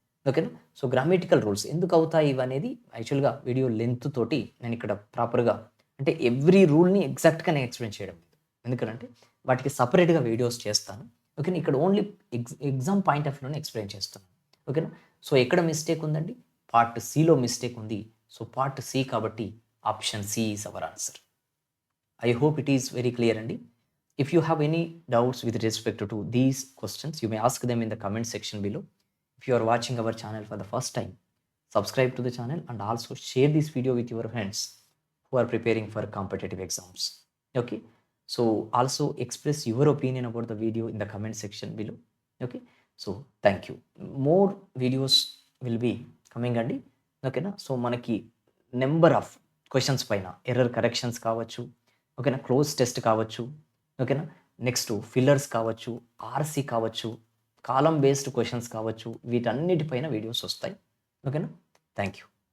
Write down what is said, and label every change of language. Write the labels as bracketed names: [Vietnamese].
[Telugu] ఓకేనా, so grammatical rules ఎందుకు అవుతాయి ఇవనేది యాక్చువల్గా వీడియో లెంత్ తోటి నేను ఇక్కడ ప్రాపర్గా అంటే ఎవ్రీ రూల్ని ఎగ్జాక్ట్గా నేను ఎక్స్ప్లెయిన్ చేయడం లేదు. ఎందుకంటే వాటికి సపరేట్గా వీడియోస్ చేస్తాను. ఓకేనా, ఇక్కడ only exam point of వ్యూలోనే explain చేస్తున్నాను. ఓకేనా, సో ఎక్కడ మిస్టేక్ ఉందండి, పార్ట్ సిలో మిస్టేక్ ఉంది. సో పార్ట్ సి కాబట్టి option C is our answer. [English] I hope it is very clear అండి. If you have any doubts with respect to these questions, you may ask them in the comment section below. If you are watching our channel for the first time, subscribe to the channel and also share this video with your friends who are preparing for competitive exams. Okay, so also express your opinion about the video in the comment section below. Okay, so thank you. More videos will be coming అండి. [Telugu] ఓకేనా, so మనకి number of questions పైన error corrections కావచ్చు, ఓకేనా, cloze test కావచ్చు, ఓకేనా, next fillers కావచ్చు, RC కావచ్చు, కాలం బేస్డ్ క్వశ్చన్స్ కావచ్చు, వీటన్నిటిపైన వీడియోస్ వస్తాయి. ఓకేనా, థ్యాంక్ యూ.